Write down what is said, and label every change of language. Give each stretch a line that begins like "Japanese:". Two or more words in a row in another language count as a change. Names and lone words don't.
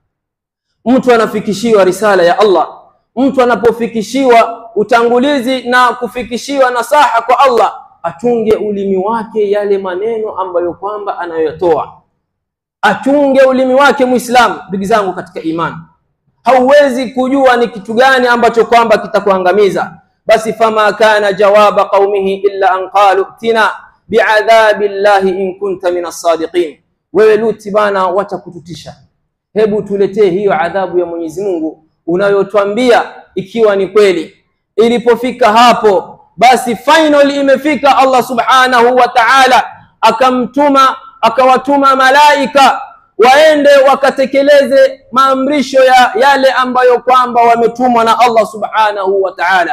Swahili: Mtu anafikishiwa risala ya Allah, mtu anapofikishiwa utangulizi na kufikishiwa nasaha kwa Allah, atunge ulimi wake yale maneno ambayo kwamba anayotoa. Atunge ulimi wake Muislamu. Ndugu zangu katika imani, hauwezi kujua ni kitu gani ambacho kwamba kitakuangamiza.
Arabic: Basi فما كان جواب قومه إلا أن قالوا ائتنا بعذاب الله إن كنت من الصادقين.
Swahili: Wewe Luti bana, watakututisha, hebu tuletee hiyo adhabu ya Mwenyezi Mungu unayotuambia ikiwa ni kweli. Ilipofika hapo, basi final imefika.
Arabic: الله سبحانه وتعالى
Swahili: akawatuma malaika waende wakatekeleze maamrisho ya yale ambayo kwamba wametumwa na
Arabic: الله سبحانه وتعالى.